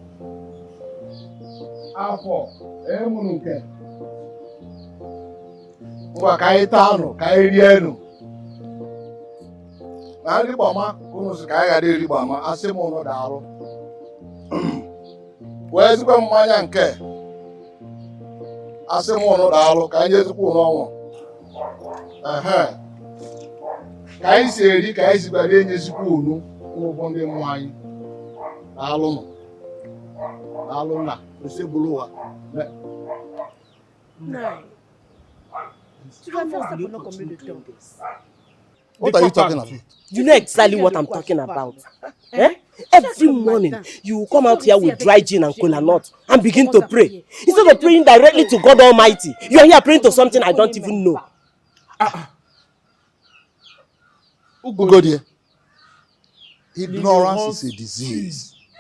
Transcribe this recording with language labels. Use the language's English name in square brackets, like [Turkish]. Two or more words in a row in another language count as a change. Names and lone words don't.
[Igbo] afọ enye m nke ngwa ka anyị taa nụ ka anyị rie nụ na nri gbama unu si ka anyị ghara eri gbama asị m ụnụ daalụ wee ezigbo mmanya nke asị m ụnụ daalụ ka anyị ezigbo ụnụ ọnwụ Ka anyị si eri ka anyị si gbara enyezikwa unu ụgwọ ndị mmụọ anyị. Daalụ na osegburu ụwa. Nine. [French] Tu vas faire ça pendant combien de temps? [English] What are you talking about? You know exactly what I'm talking about. Eh? Every morning, you will come out here with dry gin and cola nut and begin to pray. Instead of praying directly to God Almighty, you are here praying to something I don't even know. Ugodie, ignorance is a disease.